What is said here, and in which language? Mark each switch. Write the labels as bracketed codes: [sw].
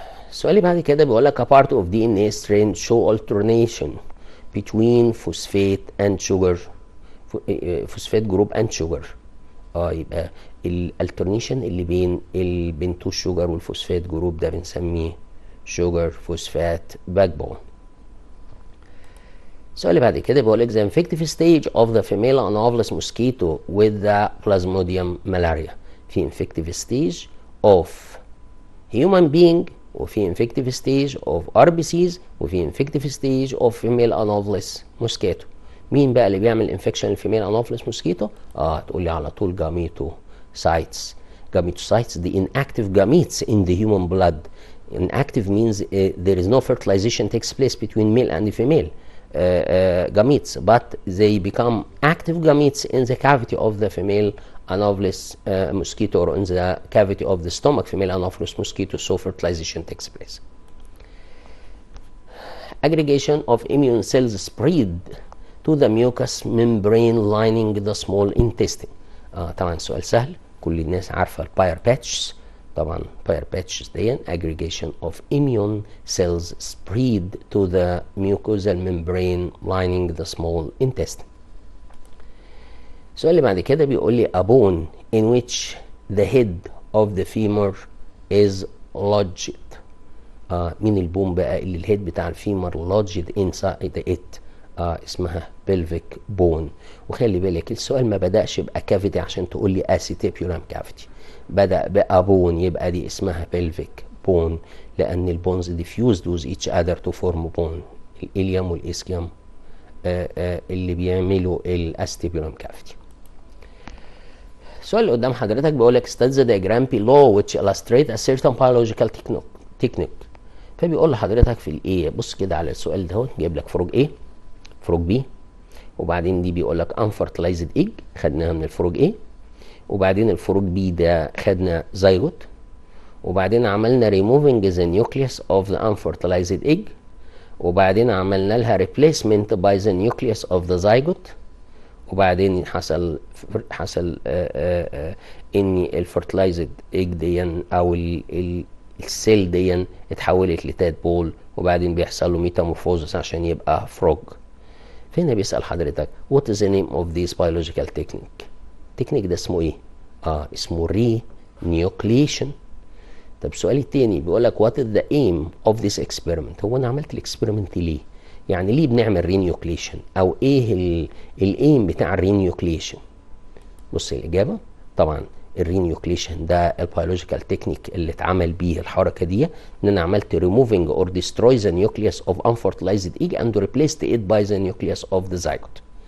[ar] السؤال اللي بعد كده بيقول لك [en] a part of DNA strand show alternation between phosphate and sugar. phosphate group and sugar. [ar] يبقى [en] الالترنيشن اللي بين تو الشوجر والفوسفات جروب ده بنسميه sugar phosphate backbone. [ar] السؤال اللي بعد كده بيقول لك [en] the infective stage of the female anomalous mosquito with the plasmodium malaria. [ar] في [en] infective stage of human being وفي infective stage of RBCs وفي infective stage of female anomalous mosquito. [ar] مين بقى اللي بيعمل infection الفيميل انوفلس موسكيتو؟ تقول لي على طول gametocytes. [en] Gametocytes the inactive gametes in the human blood. Inactive means there is no fertilization takes place between male and female gametes, but they become active gametes in the cavity of the female anopheles mosquito or in the cavity of the stomach female anopheles mosquito, so fertilization takes place. Aggregation of immune cells spread to the mucous membrane lining the small intestine. [ar] طبعا سؤال سهل، كل الناس عارفه الباير باتشز. طبعا [en] Peyer patches دي aggregation of immune cells spread to the mucosal membrane lining the small intestine. [ar] السؤال اللي بعد كده بيقول لي [en] a bone in which the head of the femur is lodged. [ar] مين [en] البون بقى اللي الهيد بتاع الفيمر lodged inside it؟ اسمها pelvic bone. [ar] وخلي بالك السؤال ما بدأش بأكافيتي عشان تقول لي acetabular cavity، بدأ بأبون، يبقى دي اسمها pelvic bone لأن البونز diffused with each other to form bone. [en] الإليوم والإسكيوم اللي بيعملوا الاستيبولم كافيتي. [ar] السؤال اللي قدام حضرتك بيقول لك [en] study the diagram below which illustrate a certain biological technique. [ar] فبيقول لحضرتك في الايه، بص كده على السؤال ده، جايب لك فروج ايه، فروج بي، وبعدين دي بيقول لك unfertilized egg خدناها من الفروج ايه، وبعدين الفروج بي ده خدنا زيجوت، وبعدين عملنا removing the nucleus of the unfertilized egg، وبعدين عملنا لها replacement by the nucleus of the zygote، وبعدين حصل ان الفرتلايزد ايج دي او السيل دي اتحولت لتادبول، وبعدين بيحصل له ميتامورفوزس عشان يبقى فروج. فهنا بيسأل حضرتك [en] what is the name of this biological technique. [ar] التكنيك ده اسمه ايه؟ اسمه renucleation. طب السؤال التاني بيقول لك [en] what is the aim of this experiment. [ar] هو انا عملت الاكسبيرمنت ليه؟ يعني ليه بنعمل رينيوكليشن، او ايه الايم بتاع الرينيوكليشن؟ بص الاجابه طبعا الرينيوكليشن ده البيولوجيكال تكنيك اللي اتعمل بيه الحركه دي، ان انا عملت [en] removing or destroy the nucleus of unfertilized egg and replaced it by the nucleus of the zygote.